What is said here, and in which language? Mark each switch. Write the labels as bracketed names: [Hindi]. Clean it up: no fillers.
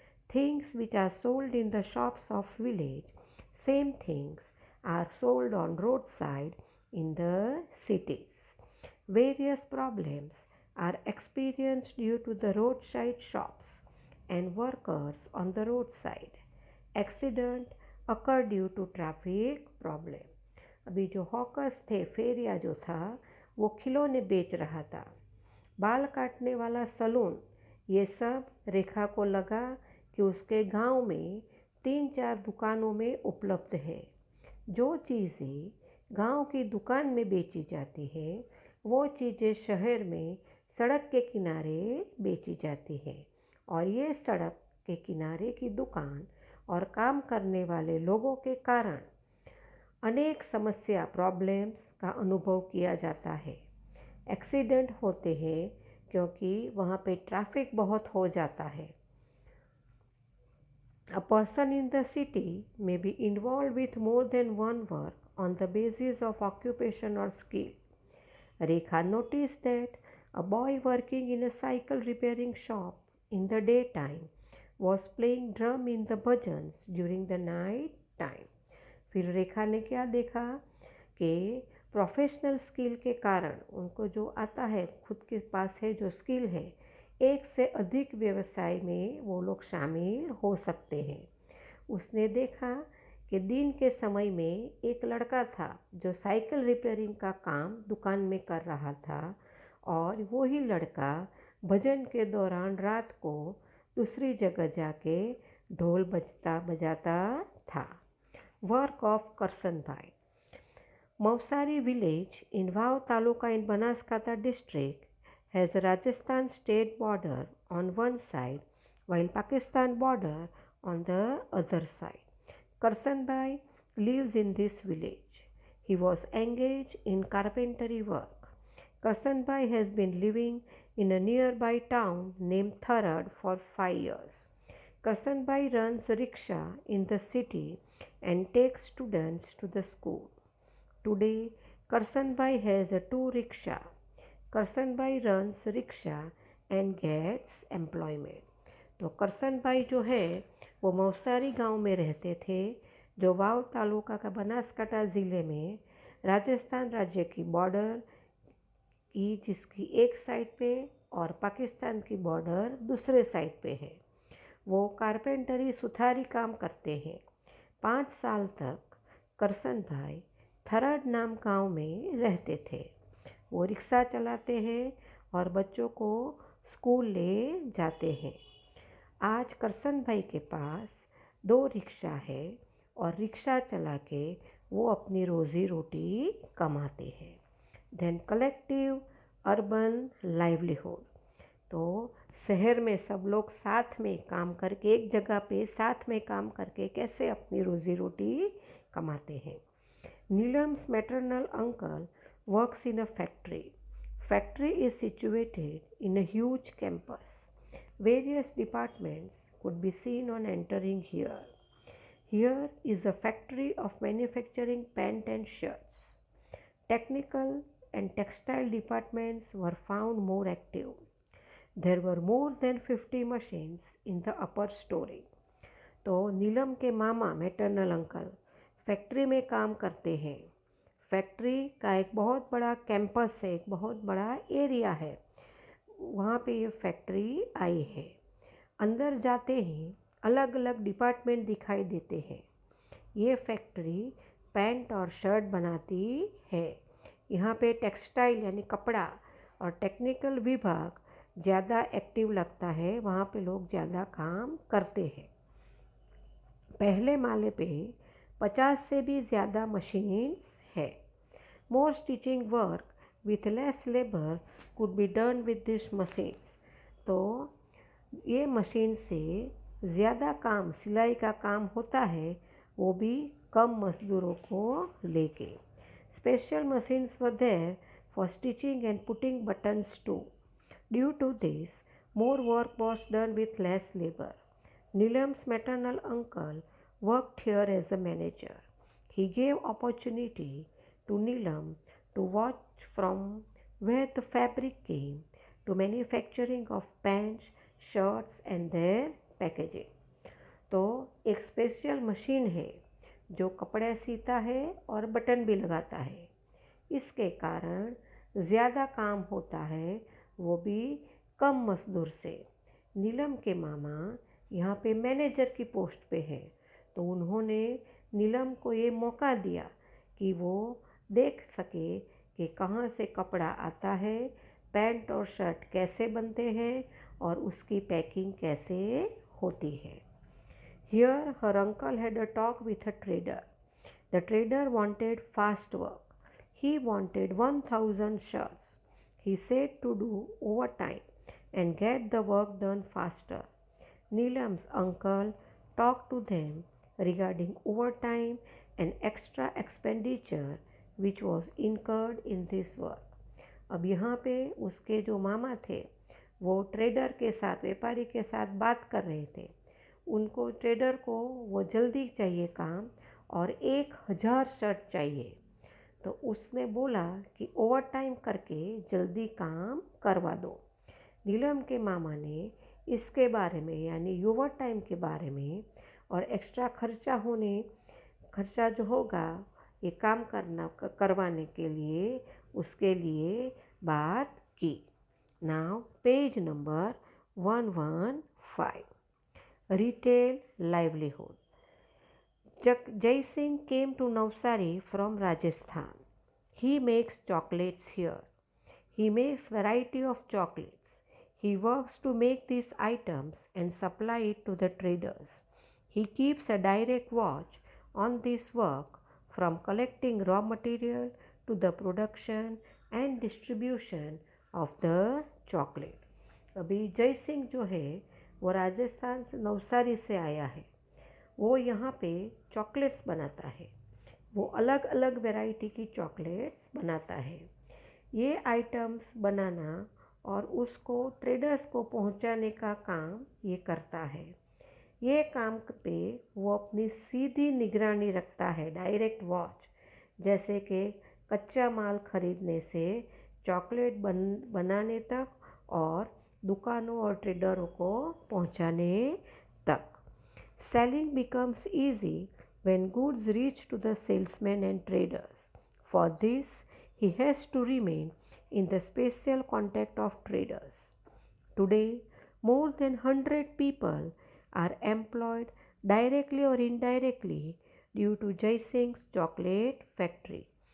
[English] Things which are sold in the shops of village, same things are sold on roadside in the cities. Various problems are experienced due to the roadside shops and workers on the roadside. Accident occur due to traffic problem. [Hindi] अभी जो hawkers थे, फेरिया जो था वो खिलौने बेच रहा था। बाल काटने वाला सलून, ये सब रेखा को लगा कि उसके गांव में 3-4 दुकानों में उपलब्ध है। जो चीज़ें गांव की दुकान में बेची जाती है वो चीज़ें शहर में सड़क के किनारे बेची जाती है। और ये सड़क के किनारे की दुकान और काम करने वाले लोगों के कारण अनेक समस्या प्रॉब्लम्स का अनुभव किया जाता है। एक्सीडेंट होते हैं क्योंकि वहाँ पे ट्रैफिक बहुत हो जाता है। [English] A person in the city may be involved with more than one work on the basis of occupation or skill. Rekha noticed that a boy working in a cycle repairing shop in the daytime was playing drum in the bhajans during the night time. [Hindi] फिर रेखा ने क्या देखा कि professional skill के कारण उनको जो आता है, खुद के पास है जो स्किल है, एक से अधिक व्यवसाय में वो लोग शामिल हो सकते हैं। उसने देखा कि दिन के समय में एक लड़का था जो साइकिल रिपेयरिंग का काम दुकान में कर रहा था और वही लड़का भजन के दौरान रात को दूसरी जगह जाके ढोल बजाता था। [English] Work of Karsanbhai. Mausari village in Vav Taluka in Banaskantha district has a Rajasthan state border on one side while Pakistan border on the other side. Karsanbhai lives in this village. He was engaged in carpentry work. Karsanbhai has been living in a nearby town named Tharad for 5 years. Karsanbhai runs a rickshaw in the city and takes students to the school. Today, Karsanbhai has a 2 rickshaw. Karsanbhai runs rickshaw and gets employment. [Hindi] तो करसनभाई जो है वो मौसारी गांव में रहते थे, जो वाव तालुका का बनासकांठा ज़िले में राजस्थान राज्य की बॉर्डर की, जिसकी एक साइड पे और पाकिस्तान की बॉर्डर दूसरे साइड पे है। वो कारपेंटरी सुथारी काम करते हैं। 5 साल तक करसनभाई थरड नाम गांव में रहते थे। वो रिक्शा चलाते हैं और बच्चों को स्कूल ले जाते हैं। आज करसनभाई के पास 2 रिक्शा है और रिक्शा चला के वो अपनी रोज़ी रोटी कमाते हैं। [English] then collective urban livelihood, [Hindi] तो शहर में सब लोग साथ में काम करके, एक जगह पे साथ में काम करके कैसे अपनी रोज़ी रोटी कमाते हैं। [English] Nilam's maternal uncle works in a factory. Factory is situated in a huge campus. Various departments could be seen on entering here. Here is a factory of manufacturing pants and shirts. Technical and textile departments were found more active. There were more than 50 machines in the upper story. [Hindi] तो नीलम के मामा [English] maternal uncle [Hindi] factory में काम करते हैं। Factory का एक बहुत बड़ा कैंपस है, एक बहुत बड़ा एरिया है, वहाँ पे ये फैक्ट्री आई है। अंदर जाते ही अलग अलग डिपार्टमेंट दिखाई देते हैं। ये फैक्ट्री पैंट और शर्ट बनाती है। यहाँ पे टेक्सटाइल यानी कपड़ा और टेक्निकल विभाग ज़्यादा एक्टिव लगता है, वहाँ पे लोग ज़्यादा काम करते हैं। पहले माले पे 50 से भी ज़्यादा मशीन्स है। [English] more stitching work with less labour could be done with this machines, [Hindi] तो ये मशीन से ज़्यादा काम, सिलाई का काम होता है, वो भी कम मजदूरों को लेके। [English] Special machines were there for stitching and putting buttons too. Due to this more work was done with less labour. Nilam's maternal uncle worked here as a manager. He gave opportunity to Nilam to watch from where the fabric came to manufacturing of pants, shirts and their packaging. [Hindi] तो एक special machine है जो कपड़े सीता है और button भी लगाता है। इसके कारण ज़्यादा काम होता है, वो भी कम मजदूर से। नीलम के मामा यहाँ पे मैनेजर की पोस्ट पे है, तो उन्होंने नीलम को ये मौका दिया कि वो देख सके कि कहाँ से कपड़ा आता है, पैंट और शर्ट कैसे बनते हैं और उसकी पैकिंग कैसे होती है। [English] Here her uncle had a talk with a trader. The trader wanted fast work. He wanted 1000 shirts. He said to do overtime and get the work done faster. Neelam's uncle talked to them regarding overtime and extra expenditure which was incurred in this work. [Hindi] अब यहाँ पे उसके जो मामा थे वो trader के साथ, व्यापारी के साथ बात कर रहे थे। उनको, ट्रेडर को वो जल्दी चाहिए काम और 1000 शर्ट चाहिए, तो उसने बोला कि ओवर टाइम करके जल्दी काम करवा दो। नीलम के मामा ने इसके बारे में यानी ओवर टाइम के बारे में और एक्स्ट्रा खर्चा जो होगा ये काम करवाने के लिए, उसके लिए बात की। [English] Now page number 115, Retail livelihood. Jai Singh came to Navsari from Rajasthan. He makes chocolates here. He makes variety of chocolates. He works to make these items and supply it to the traders. He keeps a direct watch on this work from collecting raw material to the production and distribution of the chocolate. [Hindi] अभी जय सिंह जो है वो राजस्थान से नवसारी से आया है। वो यहाँ पे चॉकलेट्स बनाता है। वो अलग अलग वैरायटी की चॉकलेट्स बनाता है। ये आइटम्स बनाना और उसको ट्रेडर्स को पहुंचाने का काम ये करता है। ये काम पे वो अपनी सीधी निगरानी रखता है, [English] direct watch, [Hindi] जैसे कि कच्चा माल खरीदने से चॉकलेट बनाने तक और दुकानों और ट्रेडरों को पहुंचाने तक। [English] Selling becomes easy when goods reach to the salesmen and traders. For this, he has to remain in the special contact of traders. Today, more than 100 people are employed directly or indirectly due to Jai Singh's chocolate factory.